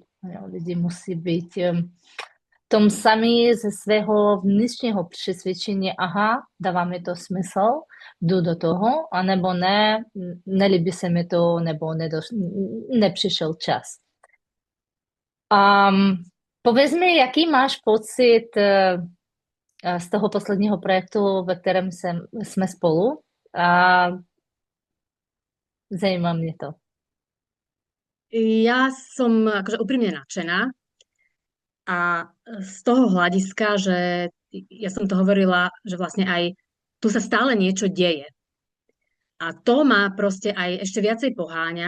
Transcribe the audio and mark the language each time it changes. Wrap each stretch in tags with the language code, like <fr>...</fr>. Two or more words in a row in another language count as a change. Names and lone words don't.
<cs>Lidi musí být tom sami ze svého vnitřního přesvědčení, aha, dává mi to smysl, jdu do toho, anebo ne, nelíbí se mi to, nebo nepřišel čas. Pověz mi, jaký máš pocit z toho posledního projektu, ve kterém jsme spolu? A zajímá mě to.</cs> <sk>Ja som akože úprimne nadšená a z toho hľadiska, že ja som to hovorila, že vlastne aj tu sa stále niečo deje. A to ma proste aj ešte viacej poháňa.</sk>